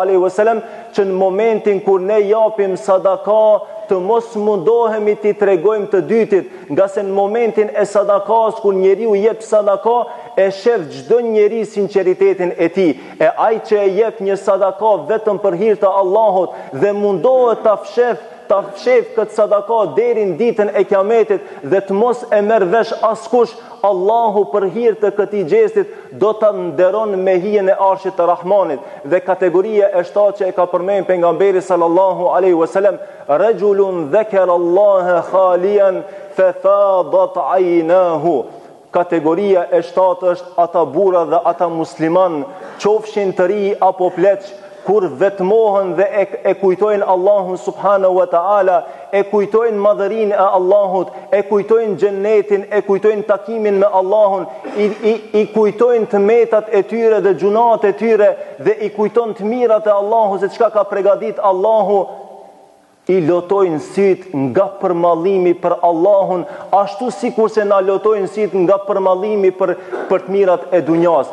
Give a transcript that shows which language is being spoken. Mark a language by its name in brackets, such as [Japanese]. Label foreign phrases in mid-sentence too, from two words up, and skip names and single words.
[Arabic] عليه وسلم [Albanian] që në momentin kur ne japim sadaka të mos mundohemi t'i tregojmë të dytit, nga se në momentin e sadakas kur njeriu jep sadaka e shef çdo njeri sinqeritetin e tij, e ai që e jep një sadaka vetëm për hir të Allahut dhe mundohet ta fshef këtë sadaka deri në ditën e kiametit dhe të mos e merr vesh askush, Allahu për hir të këtij gjestit do ta nderon me hijen e arshit të Rahmanit. Dhe kategoria e shtatë që e ka përmendur pejgamberi [Arabic] صلى الله عليه وسلم, رجل ذكر الله خاليا ففاضت عيناه. [Albanian] Kategoria e shtatë është ata burra dhe ata musliman, qofshin të ri apo pleq, kur vetmohen dhe e kujtojnë Allahun [Arabic] سبحانه وتعالى, [Albanian] e kujtojnë madhërinë e Allahut, e kujtojnë xhennetin, e kujtojnë takimin me Allahun, i kujtojnë të metat e tyre dhe gjunat e tyre dhe i kujtojnë të mirat e Allahut se çka ka përgatit Allahu, i lotojnë syt nga përmallimi për Allahun, ashtu sikur se na lotojnë syt nga përmallimi për të mirat e dunjas.